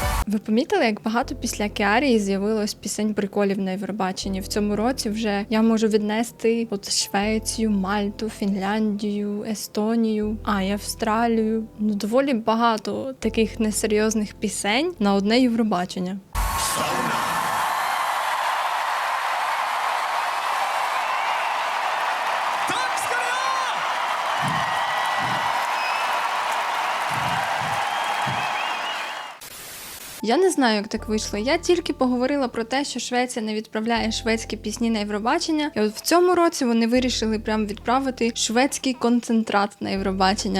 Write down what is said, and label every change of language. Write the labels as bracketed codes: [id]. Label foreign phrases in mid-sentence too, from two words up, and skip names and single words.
[uk] Ви помітили, як багато після Кіарії з'явилось пісень приколів на Євробаченні? В цьому році вже я можу віднести от Швецію, Мальту, Фінляндію, Естонію, і Австралію. Ну, доволі багато таких несерйозних пісень на одне Євробачення. [sv] Tack ska ni ha! [uk] Я не знаю, як так вийшло. Я тільки поговорила про те, що Швеція не відправляє шведські пісні на Євробачення. І от в цьому році вони вирішили прям відправити шведський концентрат на Євробачення.